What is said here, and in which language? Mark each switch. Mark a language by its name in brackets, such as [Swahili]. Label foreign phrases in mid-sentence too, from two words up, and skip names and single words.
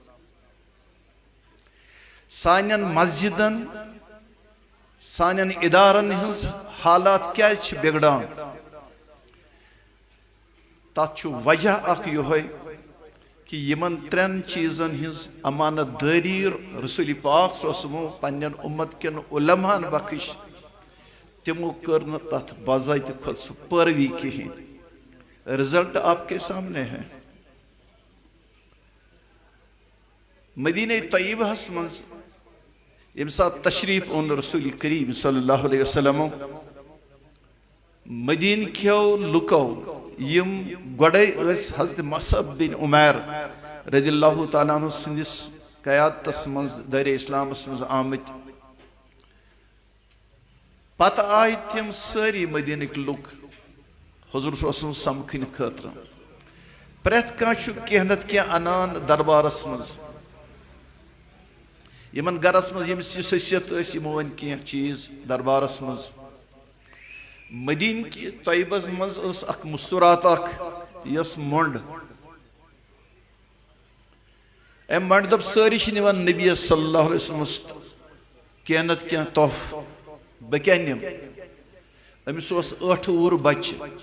[Kashmiri] سانٮ۪ن مسجدن سانٮ۪ن ادارن ہٕنٛز حالات کیٛازِ چھِ بگڑان تتھ چھُ وجہ اکھ یِہوے کہ یمن ترٛٮ۪ن چیٖزن ہٕنٛز امانت دٲری رسول پاک [Arabic] صلی اللہ علیہ وسلم [Kashmiri] پننٮ۪ن اُمت کٮ۪ن علماہن بخش تمو کٔر نہٕ تتھ باضٲبطہٕ کھۄتہٕ سُہ پٲروی کِہیٖنۍ رزلٹ [Urdu] آپ کے سامنے ہے [Kashmiri] مدینہ طیبہس منٛز ییٚمہِ ساتہٕ تشریف اوٚن رسول کریم [Arabic] صلی اللہ علیہ وسلم [Kashmiri] مدینہ کیو لُکو یم گۄڈے ٲسۍ حضرت مصعب بن عمیر [Arabic] رضی اللہ تعالیٰ عنہ [Kashmiri] سٕنٛدِس قیادتس منٛز دٲرِ اسلامس منٛز آمٕتۍ پتہٕ آیہِ تِم سٲری مدینٕکۍ لُکھ حضور [Arabic] صلی اللہ علیہ وسلم [Kashmiri] سمکھنہٕ خٲطرٕ پرٛٮ۪تھ کانٛہہ چھُ کینٛہہ نتہٕ کینٛہہ انان دربارس منٛز یمن گرس منٛز ییٚمِس یُس حیثیت ٲسۍ یِمو أنۍ کینٛہہ چیٖز دربارس منٛز مدینہ کہِ طیبس منٛز ٲس اکھ مستورات اکھ یۄس مۄنٛڈ أمۍ مۄنٛڈِ دوٚپ سٲری چھِ نِوان نبیس [Arabic] صلی اللہ علیہ [Kashmiri] وسلمس کینٛہہ نتہٕ کینٛہہ تحفہٕ بہٕ کیٛاہ نِمہٕ أمِس اوس 8 وُہُر بچہِ